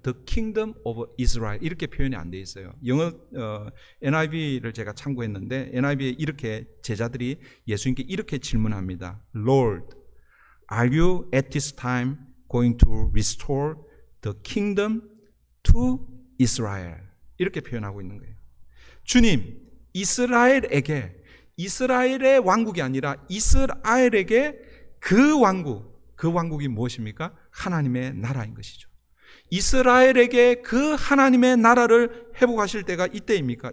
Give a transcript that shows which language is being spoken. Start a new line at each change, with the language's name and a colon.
English: The Kingdom of Israel
Korean: 이렇게 표현이 안 돼 있어요. 영어 NIV를 제가 참고했는데 NIV에 이렇게 제자들이 예수님께 이렇게 질문합니다.
English: Lord, are you at this time going to restore the kingdom to Israel?
Korean: 이렇게 표현하고 있는 거예요. 주님, 이스라엘의 왕국이 아니라 이스라엘에게 그 왕국이 무엇입니까? 하나님의 나라인 것이죠. 이스라엘에게 그 하나님의 나라를 회복하실 때가 이때입니까?